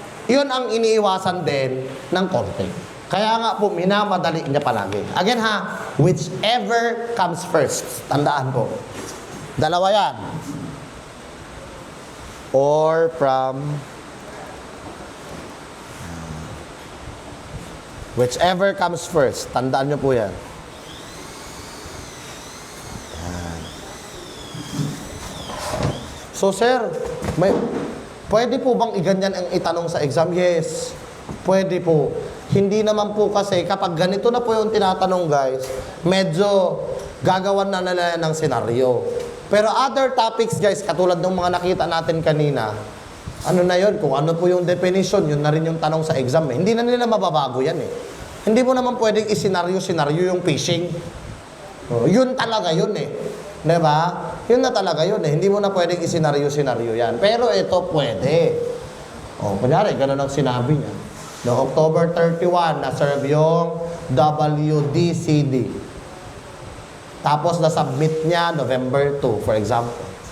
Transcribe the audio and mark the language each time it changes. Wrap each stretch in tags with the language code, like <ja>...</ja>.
<tl>Yun ang iniiwasan din ng korte. Kaya nga po, minamadali niya palagi. Again ha, whichever comes first. Tandaan po. Dalawa yan.</tl> <en>Or from whichever comes first.</en> <tl>Tandaan niyo po yan. So sir, pwede po bang iganyan ang itanong sa exam? Yes, pwede po. Hindi naman po kasi kapag ganito na po yung tinatanong guys, medyo gagawan na nila ng senaryo. Pero other topics guys, katulad ng mga nakita natin kanina, ano na yun? Kung ano po yung definition, yun na rin yung tanong sa exam eh. Hindi na nila mababago yan eh. Hindi mo naman pwedeng isenaryo-senaryo yung phishing. Oh, yun talaga yun eh. Diba? Yun na talaga yun eh. Hindi mo na pwedeng isenaryo-senaryo yan. Pero ito pwede. O, kunyari, ganun ang sinabi niya. No, October 31, na-serve yung WDCD. Tapos, na-submit niya November 2, for example.</tl>